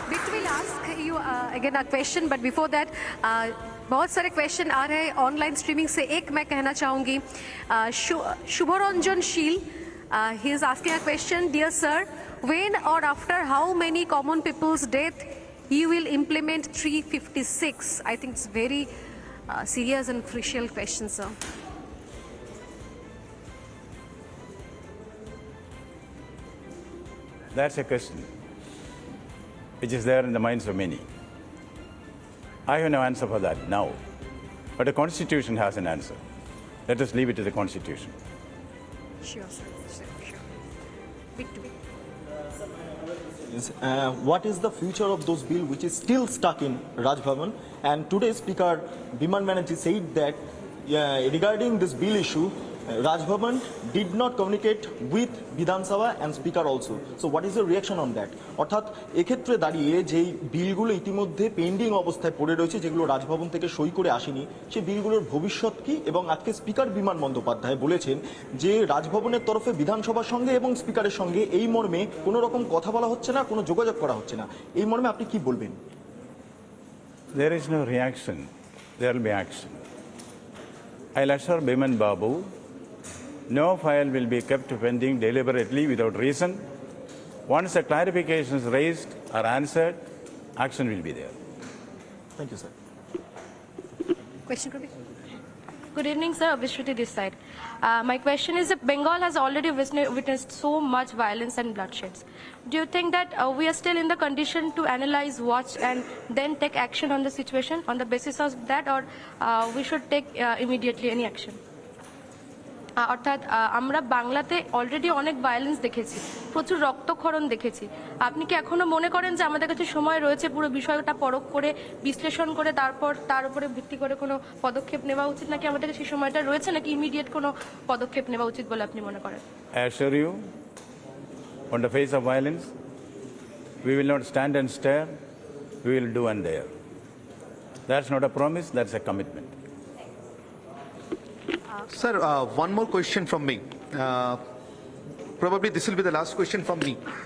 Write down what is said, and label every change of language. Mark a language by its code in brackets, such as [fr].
[en] We'll ask you again a question, but before that, [hi] बहुत सारे question आ रहे हैं ऑनलाइन स्ट्रीमिंग से. एक मैं कहना चाहूँगी, शुभरंजन शील, [en] he is asking a question. Dear sir, when or after how many common people's death you will implement 356? I think it's very serious and crucial question, sir. That's a question which is there in the minds of many. I have no answer for that now. But the Constitution has an answer. Let us leave it to the Constitution. Sure, sir. Sure. Victor. What is the future of those bill which is still stuck in Raj Bhavan? And today Speaker Biman Banerjee said that regarding this bill issue, Raj Bhavan did not communicate with Vidhan Sabha and Speaker also. So what is your reaction on that? [bn] অর্থাৎ এক্ষেত্রে দাঁড়িয়ে যেই বিলগুলো ইতিমধ্যে pending অবস্থায় পড়ে রয়েছে, যেগুলো রাজভবন থেকে সই করে আসেনি, সেই বিলগুলোর ভবিষ্যৎ কি? এবং আজকে স্পিকার বিমান বন্দ্যোপাধ্যায় বলেছেন যে রাজভবনের তরফে বিধানসভার সঙ্গে এবং স্পিকারের সঙ্গে এই মর্মে কোনো রকম কথা বলা হচ্ছে না, কোনো যোগাযোগ করা হচ্ছে না। এই মর্মে আপনি কি বলবেন? [en] There is no reaction. There will be action. I'll assure Biman Babu, no file will be kept pending deliberately without reason. Once the clarifications raised are answered, action will be there. Thank you, sir. Question could be. Good evening, sir. Vishruti this side. My question is, Bengal has already witnessed so much violence and bloodsheds. Do you think that we are still in the condition to analyze, watch, and then take action on the situation on the basis of that, or we should take immediately any action? [bn] অর্থাৎ আমরা বাংলাতে already অনেক violence দেখেছি, প্রচুর রক্তক্ষরণ দেখেছি। আপনি কি এখনো মনে করেন যে আমাদের কাছে সময় রয়েছে পুরো বিষয়টা পরখ করে বিশ্লেষণ করে তারপর তার উপরে ভিত্তি করে কোনো পদক্ষেপ নেওয়া উচিত, নাকি আমাদের কাছে সময়টা রয়েছে, নাকি ইমিডিয়েট কোনো পদক্ষেপ নেওয়া উচিত বলে আপনি মনে করেন? [en] I assure you, on the face of violence, we will not stand and stare, we will do and dare. That's not a promise, that's a commitment. Sir, one more question from me. Probably this will be the last question from me.